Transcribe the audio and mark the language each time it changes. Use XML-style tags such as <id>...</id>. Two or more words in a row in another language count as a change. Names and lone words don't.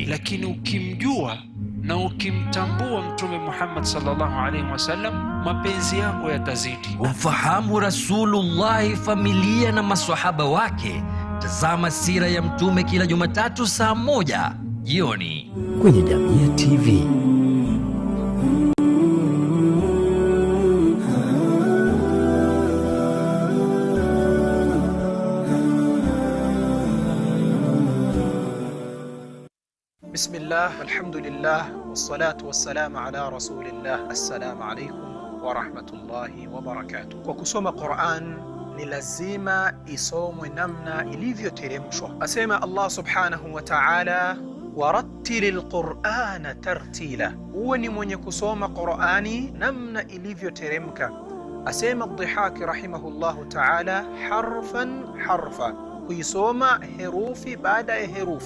<sw>lakini ukimjua na ukimtambua Mtume Muhammad</sw> <ar>صلى الله عليه وسلم,</ar> <sw>mapenzi yako yatazidi. Ufahamu Rasulullah, familia na maswahaba wake. Tazama sira ya Mtume kila Jumatatu saa 1 jioni kwenye Jamia TV.</sw> <ar>بسم الله والحمد لله والصلاة والسلام على رسول الله. السلام عليكم ورحمة الله وبركاته.</ar> <sw>Kwa kusoma Qur'an ni lazima isomwe namna ilivyoteremshwa. Asema Allah</sw> <ar>سبحانه وتعالى ورتل القرآن ترتيلا,</ar> <sw>uwe ni mwenye kusoma Qur'ani namna ilivyoteremka. Asema Dhihaki</sw> <ar>رحمه الله تعالى حرفا حرفا,</ar> <sw>kuisoma herufi baada ya herufi.</sw>